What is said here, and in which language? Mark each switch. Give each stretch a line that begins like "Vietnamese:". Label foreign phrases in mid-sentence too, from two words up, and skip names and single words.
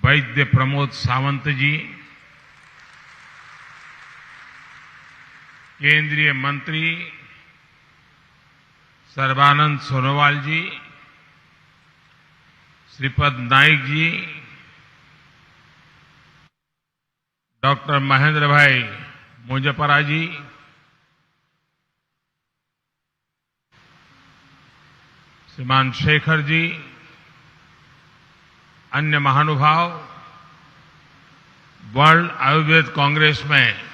Hindi: वैद्य प्रमोद सावंत जी, केंद्रीय मंत्री सर्बानंद सोनोवाल जी, श्रीपद नाइक जी, डॉक्टर महेंद्र भाई मुजप्परा जी, श्रीमान शेखर जी, अन्य महानुभाव, वर्ल्ड आयुर्वेद कांग्रेस में